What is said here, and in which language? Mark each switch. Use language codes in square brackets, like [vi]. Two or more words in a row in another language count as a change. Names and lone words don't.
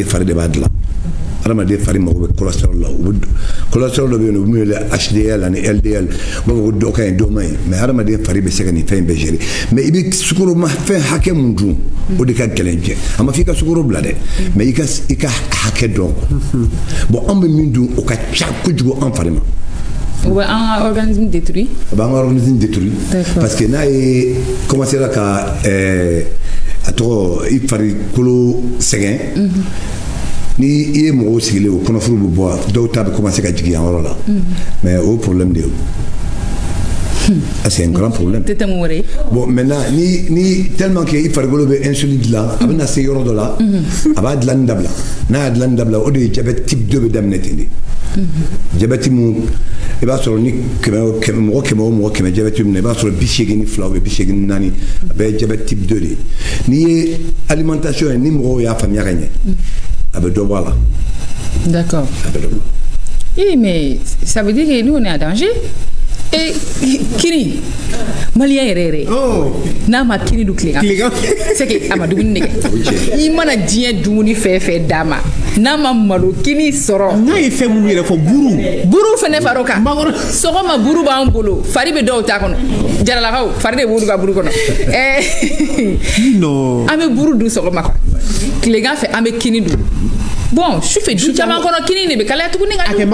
[bm] fari de b'a dilan hadamaden fari mago bɛ cholestérol la cholestérol dɔ bɛ yen nɔ u bɛ wele HDL ani LDL u b'a fɔ ko dɔ ka ɲi dɔ ma ɲi mais hadamaden fari bɛ se ka nin fɛn in bɛɛ gérer mais i bɛ sukoromafɛn hakɛ mun dun o de ka gɛlɛn jɛ a ma fɔ i ka sukoro bila dɛ mais i ka hakɛ dɔn bon an bɛ min dun o ka ca kojugu an fari ma. [fr] Ou un organisme détruit? Un organisme détruit. [bm] Parce que n'a ye commencé la ka a tɔgɔ i farikolo sɛgɛn ni i ye mɔgɔw sigilen o kɔnɔfuru bɛ bɔ dɔw ta bɛ commencer ka jigin yan yɔrɔ la mais o problème de ye [fr] c'est un grand problème. Bon maintenant [bm] ni [fr] tellement que [bm] i farikolo bɛ insuline dilan a bɛ na se yɔrɔ dɔ la a b'a dilanni dabila n'a y'a dilanni dabila o de ye [fr] diabète type 2 [bm] bɛ daminɛ ten de diabète mun i b'a sɔrɔ ni mɔgɔ 100 o mɔgɔ 100 diabète min na i b'a sɔrɔ 82 ou 84 a bɛɛ ye [fr] diabète type 2 [bm] de n'i ye alimentation ye ni mɔgɔw y'a faamuya ka ɲɛ a bɛ dɔ bɔ a la. [fr] D'accord. Oui, mais ça veut dire que nous on est en danger. [bm] Et kini malien yɛrɛ n'a ma kini du tilegan [fr] c'est que [bm] a ma dumuni nɛgɛ i mana diɲɛ dumuni fɛn fɛn d'a ma n'a ma malo kini sɔrɔ n'a ye fɛn minnu yɛrɛ fɔ buru fɛnɛ far'o kan sɔgɔma buru b'an bolo fari bɛ dɔw ta kɔnɔ jaralakaw fari de b'olu ka buru kɔnɔ an bɛ buru dun sɔgɔma quoi tilegan fɛ an bɛ kini dun bon sufɛ du caman kɔnɔ kini de bɛ kalaya tuguni ka dun.